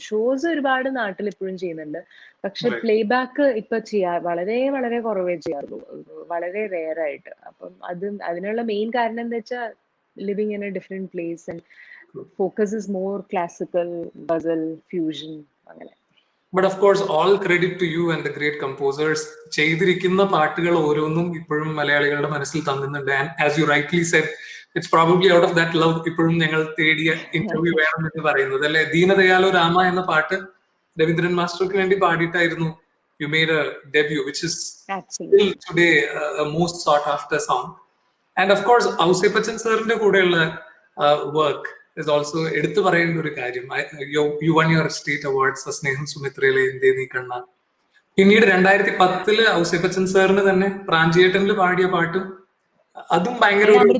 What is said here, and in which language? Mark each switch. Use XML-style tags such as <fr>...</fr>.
<ml>Shows ഒരുപാട് നാട്ടിൽ ഇപ്പോഴും ചെയ്യുന്നുണ്ട്. പക്ഷെ പ്ലേ ബാക്ക് ഇപ്പൊ വളരെ വളരെ കുറവേ ചെയ്യാറുള്ളൂ, വളരെ റെയർ ആയിട്ട്. അപ്പം അതിനുള്ള മെയിൻ കാരണം എന്താ വെച്ചാൽ</ml> <en>Living in a different place and focus is more classical, ghazal, fusion, അങ്ങനെ. But of course, all credit to you and the great composers.</en> <ml>ചെയ്തിരിക്കുന്ന പാട്ടുകൾ ഓരോന്നും ഇപ്പോഴും മലയാളികളുടെ മനസ്സിൽ തങ്ങുന്നുണ്ട്.</ml> <en>And as you rightly said, it's probably out of that love</en> <ml>ഇപ്പോഴും ഞങ്ങൾ തേടിയ ഇന്റർവ്യൂ വേണം എന്ന് പറയുന്നത് അല്ലെ. ദീനദയാലോ രാമ എന്ന പാട്ട് രവീന്ദ്രൻ മാസ്റ്റർക്ക് വേണ്ടി പാടിയിട്ടായിരുന്നു</ml> <en>you made a debut, which is still today a most sought after song. And of course,</en> <ml>Ouseppachan സാറിന്റെ കൂടെയുള്ള</ml> <en>work is also</en> <ml>എടുത്തു പറയേണ്ട ഒരു കാര്യം.</ml> <en>You won your state awards,</en> <ml>സ്നേഹം സുമിത്രയിലെ എന്തേ നീ കണ്ണ. പിന്നീട് 2010 ഔസേപ്പച്ചൻ സാറിന് തന്നെ പ്രാഞ്ചിയേട്ടനിൽ പാടിയ പാട്ടും അതും ഭയങ്കര</ml>